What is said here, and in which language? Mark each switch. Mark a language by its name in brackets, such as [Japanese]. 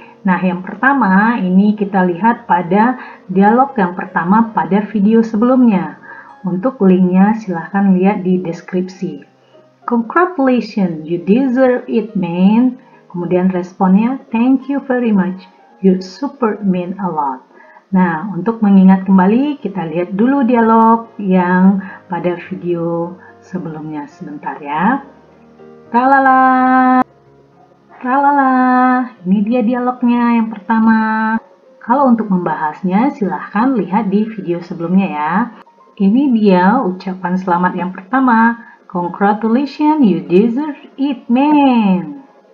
[Indonesian] Nah, yang pertama ini kita lihat pada dialog yang pertama pada video sebelumnya. Untuk linknya silahkan lihat di deskripsi. [English] Congratulations, you deserve it, man. Kemudian responnya, thank you very much, you support mean a lot. [Indonesian] Nah, untuk mengingat kembali, kita lihat dulu dialog yang pada video sebelumnya sebentar ya. Tralala, tralala, ini dia dialognya yang pertama. Kalau untuk membahasnya, silahkan lihat di video sebelumnya ya. Ini dia ucapan selamat yang pertama. [English] Congratulations, you deserve it, man.